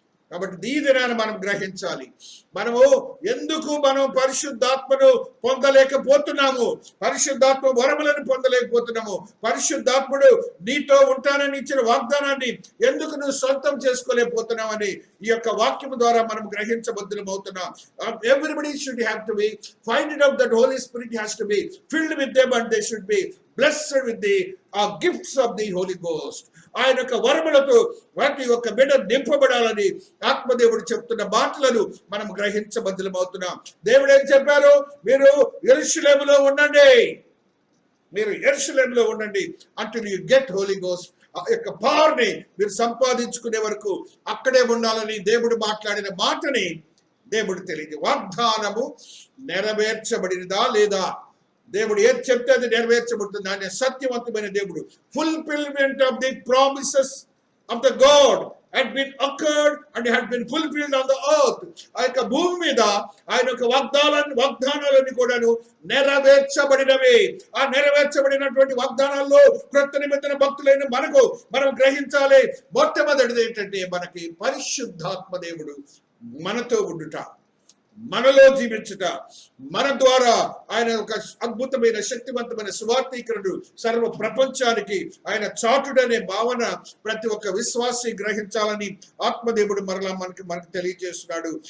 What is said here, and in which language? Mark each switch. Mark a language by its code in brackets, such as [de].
[te] కాబట్టి ఈ దినాన్ని మనం గ్రహించాలి. మనము ఎందుకు పరిశుద్ధాత్మను పొందలేకపోతున్నాము, పరిశుద్ధాత్మ వరములను పొందలేకపోతున్నాము, పరిశుద్ధాత్ముడు నీతో ఉంటానని ఇచ్చిన వాగ్దానాన్ని ఎందుకు నువ్వు సొంతం చేసుకోలేకపోతున్నామని ఈ యొక్క వాక్యము ద్వారా మనం గ్రహించబద్దులం అవుతున్నాం. [en] Everybody should have to be finding out that Holy Spirit has to be filled with them and they should be blessed with the gifts of the Holy Ghost. [te] ఆయన యొక్క వరములతో వాటి యొక్క బిడ్డ నింపబడాలని ఆత్మదేవుడు చెప్తున్న మాటలను మనం గ్రహించబద్దులం అవుతున్నాం. దేవుడు ఏం చెప్పారు? మీరు యెరూషలేములో ఉండండి, మీరు యెరూషలేములో ఉండండి [en] until you get Holy Ghost. [te] ఆ యొక్క పవర్ని మీరు సంపాదించుకునే వరకు అక్కడే ఉండాలని దేవుడు మాట్లాడిన మాటని దేవుడు తెలియదు. వాగ్దానము నెరవేర్చబడినదా లేదా? దేవుడు ఏది చెప్తే అది నెరవేర్చబడుతుంది. ఆయన సత్యవంతమైన దేవుడు. [en] Fulfilment of the promises of the God had been occurred and had been fulfilled on the earth. [te] ఆ యొక్క భూమి మీద ఆయన యొక్క వాగ్దానాలన్నీ కూడాను నెరవేర్చబడినవి. ఆ నెరవేర్చబడినటువంటి వాగ్దానాల్లో క్రొత్త నిబంధన భక్తులైన మనం గ్రహించాలి. మొట్టమొదటిది ఏంటంటే మనకి పరిశుద్ధాత్మ దేవుడు మనతో ఉండుట, మనలో జీవించుట, మన ద్వారా ఆయన ఒక అద్భుతమైన శక్తివంతమైన సువార్తీకరణను సర్వ ప్రపంచానికి ఆయన చాటుడనే భావన ప్రతి ఒక్క విశ్వాసి గ్రహించాలని ఆత్మదేవుడు మరలా మనకు తెలియజేస్తున్నాడు.